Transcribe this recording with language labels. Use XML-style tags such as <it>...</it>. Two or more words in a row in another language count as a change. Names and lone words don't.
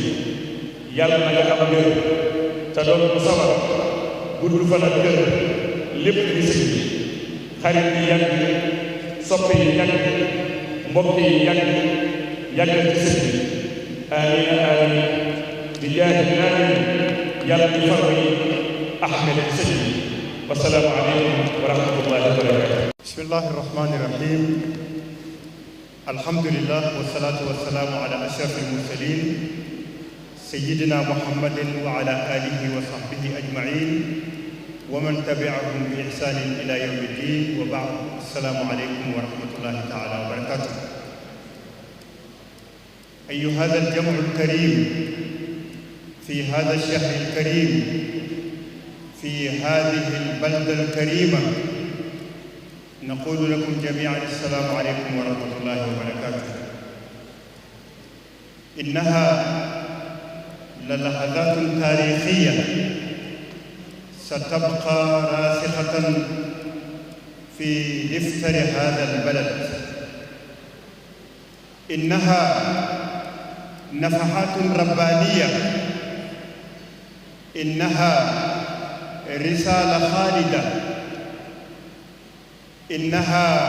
<wo>yàlla na nga am ngër te doon bu sawar gudd fan ak gër lépp di sëñ bi xarit yi yàgg soppe yi yàgg mbokk yi yàgg ci sëñ bi amiin amiin di jaahi amiin yàlla di farwa yi ahmed ci sëñ bi</wo> <ar>والسلام عليكم ورحمة الله وبركاته بسم الله الرحمن الرحيم الحمد لله والصلاة والسلام على أشرف المرسلين سيدنا محمد وعلى آله وصحبه أجمعين ومن تبعهم بإحسان إلى يوم الدين وبعد السلام عليكم ورحمة الله تعالى وبركاته أيها الجمع الكريم في هذا الشهر الكريم في هذه البلدة الكريمة نقول لكم جميعا السلام عليكم ورحمة الله وبركاته إنها للحظات تاريخية ستبقى راسخة في دفتر هذا البلد إنها نفحات ربانية إنها رسالة خالدة إنها</ar>